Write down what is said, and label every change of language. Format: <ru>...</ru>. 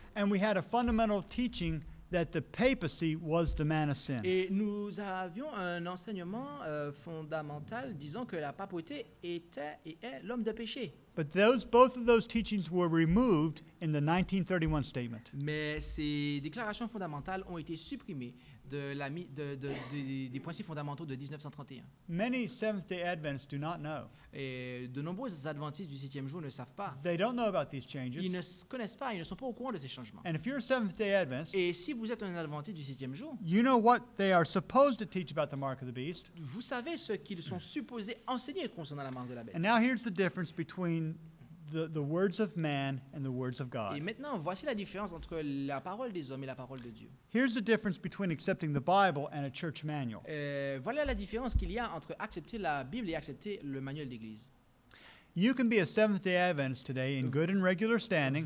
<en>And we had a fundamental teaching that the papacy was the man of sin.</en> <fr>Et nous avions un enseignement fondamental disant que la papauté était et est l'homme de péché.</fr> <en>But both of those teachings were removed in the 1931 statement.</en> <fr>Mais ces déclarations fondamentales ont été supprimées des principes fondamentaux de 1931.</fr> <en>Many Seventh-day Adventists do not know.</en> <fr>Et de nombreux adventistes du 7e jour ne savent pas.</fr> <en>They don't know about these changes.</en> <fr>Ils ne connaissent pas, ils ne sont pas au courant de ces changements.</fr> <en>And if you're a Seventh-day Adventist,</en> <fr>Et si vous êtes un adventiste du 7e jour,</fr> <en>you know what they are supposed to teach about the mark of the beast.</en> <fr>vous savez ce qu'ils sont supposés enseigner concernant la marque de la bête.</fr> <en>And now here's the difference between the words of man and the words of God.</en> <fr>Et maintenant, voici la différence entre la parole des hommes et la parole de Dieu.</fr> <en>Here's the difference between accepting the Bible and a church manual.</en> <fr>Voilà la différence qu'il y a entre accepter la Bible et accepter le manuel d'église.</fr> <en>You can be a Seventh-day Adventist today in good and regular standing,</en>